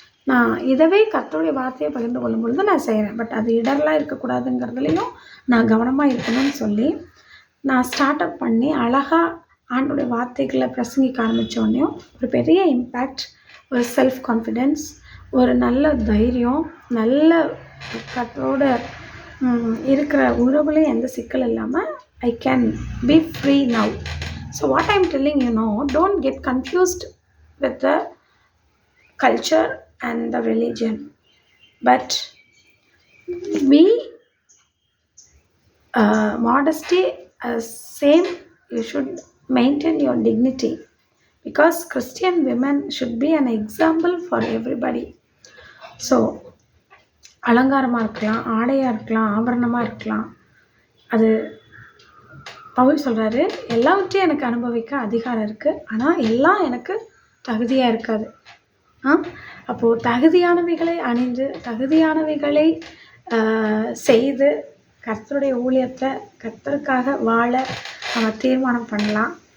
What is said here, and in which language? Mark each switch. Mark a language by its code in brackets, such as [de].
[ta] நான் இதவே கர்த்தருடைய வார்த்தையை பகிர்ந்து கொள்ளும் பொழுது நான் செய்கிறேன். பட் அது இடர்லாம் இருக்கக்கூடாதுங்கிறதுலையும் நான் கவனமாக இருக்கணும்னு சொல்லி நான் ஸ்டார்ட் அப் பண்ணி அழகாக ஆண்டோடைய வார்த்தைகளை பிரசங்கிக்க ஆரம்பித்தோடனையும் ஒரு பெரிய இம்பேக்ட், ஒரு செல்ஃப் கான்ஃபிடென்ஸ், ஒரு நல்ல தைரியம், நல்ல கர்த்தரோட இருக்கிற உறவுலையும் எந்த சிக்கல் இல்லாமல் [en] I can be free now. So what I'm telling don't get confused with the culture and the religion, but be modesty same. You should maintain your dignity, because Christian women should be an example for everybody. [ta] So அலங்காரமாக இருக்கலாம், ஆடையாக இருக்கலாம், ஆபரணமாக இருக்கலாம். அது பவுல் சொல்கிறாரு, எல்லாவற்றையும் எனக்கு அனுபவிக்க அதிகாரம் இருக்குது, ஆனால் எல்லாம் எனக்கு தகுதியாக இருக்காது. அப்போது தகுதியானவைகளை அணிந்து தகுதியானவைகளை செய்து கர்த்தருடைய ஊழியத்தை கர்த்தருக்காக வாழ நம்ம தீர்மானம் பண்ணலாம்.